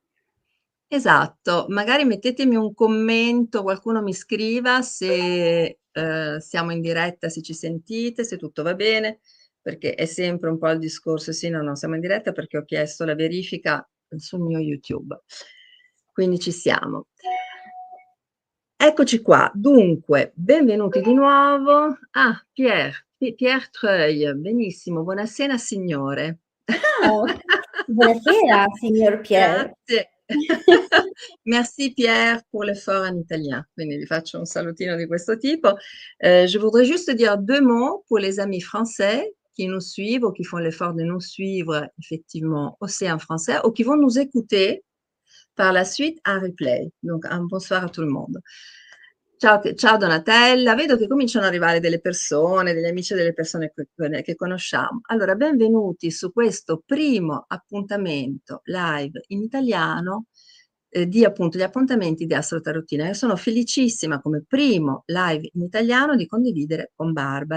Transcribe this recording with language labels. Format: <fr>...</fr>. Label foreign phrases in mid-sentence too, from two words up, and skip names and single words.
<it>Esatto, magari mettetemi un commento, qualcuno mi scriva se siamo in diretta, se ci sentite, se tutto va bene, perché è sempre un po' il discorso, sì, no, no, siamo in diretta perché ho chiesto la verifica sul mio YouTube. Quindi ci siamo. Eccoci qua, dunque, benvenuti di nuovo. Ah, Pierre Treuil, benissimo, buonasera signore. Ah, buonasera signor Pierre. Grazie.</it> <fr>Merci Pierre pour l'effort en italien.</fr> <it>Quindi vi faccio un salutino di questo tipo.</it> <fr>Je voudrais juste dire deux mots pour les amis français qui nous suivent ou qui font l'effort de nous suivre effectivement aussi en français ou qui vont nous écouter par la suite en replay. Donc un bonsoir a tout le monde.</fr> <it>Ciao Donatella, vedo che cominciano ad arrivare delle persone, degli amici e delle persone che conosciamo. Allora, benvenuti su questo primo appuntamento live in italiano di appunto gli appuntamenti di Astrotarottina. Io sono felicissima come primo live in italiano di condividere con Barbara.</it>